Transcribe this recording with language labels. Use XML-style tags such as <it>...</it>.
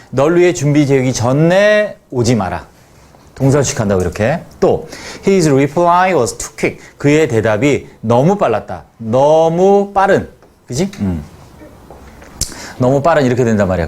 <ko>널 위해 준비되기 전에 오지 마라. 동사를 수식한다고 이렇게.</ko> <en>또 His reply was too quick.</en> <ko>그의 대답이 너무 빨랐다. 너무 빠른. 그지? 너무 빠른 이렇게 된단 말이야.</ko>